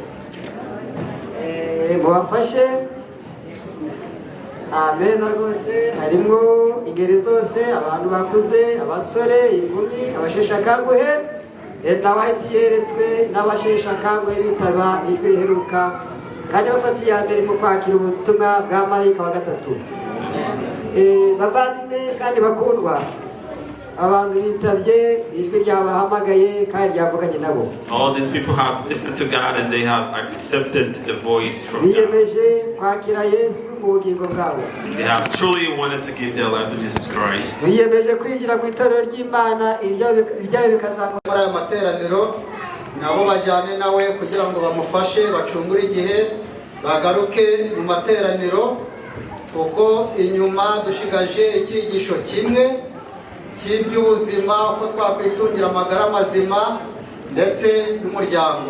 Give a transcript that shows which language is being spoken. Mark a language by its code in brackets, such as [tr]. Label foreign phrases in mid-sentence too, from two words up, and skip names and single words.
[rw] mubafashe amen rwose harimo ingeri zose abantu bakuze abasore inkumi abasheshe akanguhe n'abahita yeretswe n'abasheshe akanguhe bitaba ijwi riheruka kandi bafata iya mbere mu kwakira ubutumwa bwa marayika wa gatatu. Bavandimwe kandi bakundwa abantu bitabye ijwi ryabahamagaye kandi ryavuganye nabo. [en] All these people have listened to God and they have accepted the voice from God. [rw] Biyemeje kwakira Yesu mu bugingo bwabo. [en] They have truly wanted to give their life to Jesus Christ. [rw] Biyemeje kwinjira mu itorero ry'Imana ibyawe bikazamuka muri aya materaniro nabo bajyane nawe kugira ngo bamufashe bacungure igihe bagaruke mu materaniro kuko inyuma dushigaje icyigisho kimwe cy'iby'ubuzima uko twakwitungira amagara mazima ndetse n'umuryango.